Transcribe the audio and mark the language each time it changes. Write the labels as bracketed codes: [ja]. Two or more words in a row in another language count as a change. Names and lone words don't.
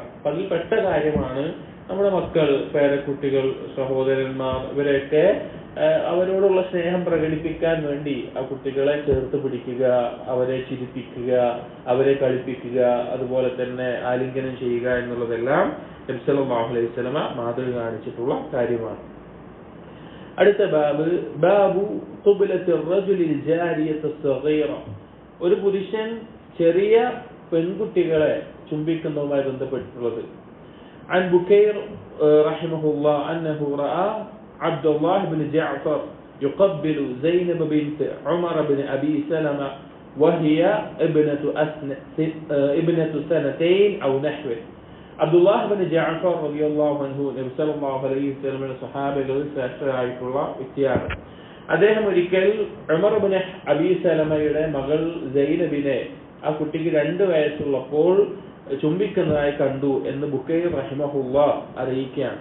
[ml] അപ്പൊ അതിൽ പെട്ട കാര്യമാണ് നമ്മുടെ മക്കൾ, പേരക്കുട്ടികൾ, സഹോദരന്മാർ, ഇവരെയൊക്കെ അവരോടുള്ള സ്നേഹം പ്രകടിപ്പിക്കാൻ വേണ്ടി ആ കുട്ടികളെ ചേർത്ത് പിടിക്കുക, അവരെ ചിരിപ്പിക്കുക, അവരെ കളിപ്പിക്കുക, അതുപോലെ തന്നെ ആലിംഗനം ചെയ്യുക എന്നുള്ളതെല്ലാം നബി [ar] صلى الله عليه وسلم [ml] മാതൃക കാണിച്ചിട്ടുള്ള കാര്യമാണ്. അടുത്ത ബാബ്, [ar] باب قبلة الرجل الجارية الصغيرة. [ml] ഒരു പുരുഷൻ ചെറിയ പെൺകുട്ടികളെ ചുംബിക്കുന്നതുമായി ബന്ധപ്പെട്ടിട്ടുള്ളത്. [ar] عن بكير رحمه الله أنه رأى عبد الله بن جعفر يقبل زينب بنت عمر بن أبي سلمة وهي ابنة سنتين أو نحوه. عبد الله بن جعفر رضي الله عنه [ml] നബി [ar] صلى الله عليه وسلم [ml] സ്വഹാബികളിൽ ശ്രേഷ്ഠരായിട്ടുള്ള വ്യക്തിയാണ്. അദ്ദേഹം ഒരിക്കൽ ഉമർ ഇബ്നു അബീ സലമയുടെ മകൾ സൈനബിനെ, ആ കുട്ടിക്ക് 2 വയസ്സുള്ളപ്പോൾ ചുംബിക്കുന്നതായി കണ്ടു എന്ന് ബുക്കൈർ റഹിമഹുല്ലാഹ് അറിയിക്കുകയാണ്.